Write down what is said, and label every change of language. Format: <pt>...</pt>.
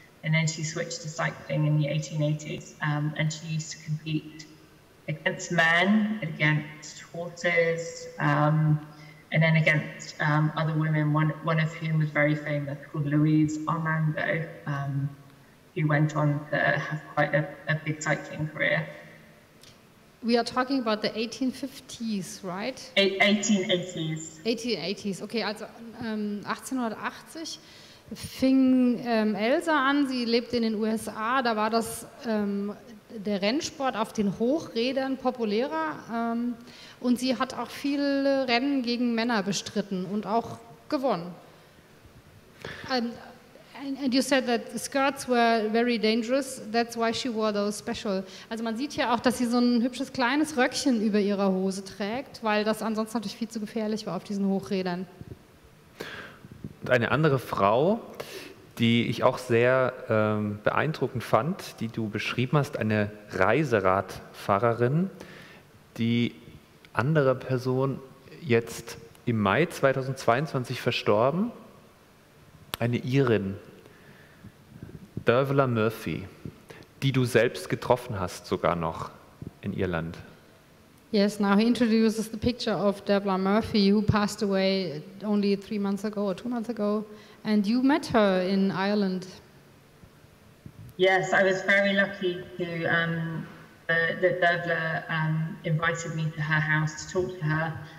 <en>And then she switched to cycling in the 1880s, and she used to compete against men, against horses, and then against other women, one of whom was very famous, called Louise Armando, who went on to have quite a big cycling career. We are talking about the 1850s, right? 1880s. 1880s, okay,</en> <de>also 1880 fing Elsa an, sie lebte in den USA, da war der Rennsport auf den Hochrädern populärer und sie hat auch viele Rennen gegen Männer bestritten und auch gewonnen.</de> <en>And you said that skirts were very dangerous, that's why she wore those special.</en> <de>Also man sieht ja auch, dass sie so ein hübsches kleines Röckchen über ihrer Hose trägt, weil das ansonsten natürlich viel zu gefährlich war auf diesen Hochrädern. Und eine andere Frau, die ich auch sehr beeindruckend fand, die du beschrieben hast, eine Reiseradfahrerin, die andere Person jetzt im Mai 2022 verstorben, eine Irin, Dervla Murphy, die du selbst getroffen hast sogar noch in Irland.</de> <en>Yes, now he introduces the picture of Dervla Murphy, who passed away only 3 months ago or 2 months ago, and you met her in Ireland. Yes, I was very lucky that Dervla invited me to her house to talk to her.</en>